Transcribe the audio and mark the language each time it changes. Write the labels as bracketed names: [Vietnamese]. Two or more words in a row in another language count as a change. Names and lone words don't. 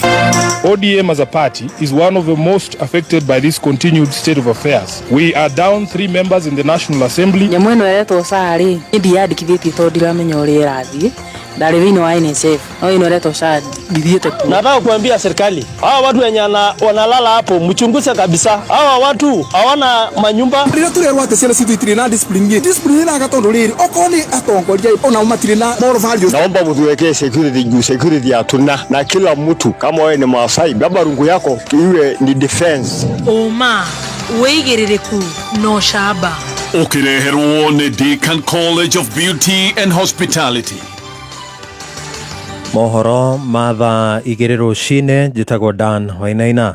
[English] ODM as a party is one of the most affected by this continued state of affairs. We are down 3 members in the National Assembly. [Kikuyu] Nyamweno eretwo sari ndiandikithĩtie tondũ ndiramenya ũrĩa ĩrathiĩ. Ndari thĩinĩ wa NSF. No ino eretwo sari ndithiĩte tu. [Swahili] Nataka kuambia serikali, hawa watu wenye wanalala hapo mchunguze kabisa. Hawa watu hawana manyumba. [Kikuyu] Rĩrĩa tũrerwo atĩ ciana citũ itirĩ na discipline na gatondũ rĩrĩ okorwo nĩ atongoria ona matirĩ na [English] moral values. [Swahili] Naomba mtuwekee security ya tuna na kila mtu kama wewe ni Maasai baba rungu yako iwe ni defense. [Kikuyu] Oma weigĩrĩrĩku no shaba. Ukireherwo ni Deakin College of Beauty and Hospitality. Mohoro matha igĩrĩ rũcinĩ njĩtagwo Dan Wainaina.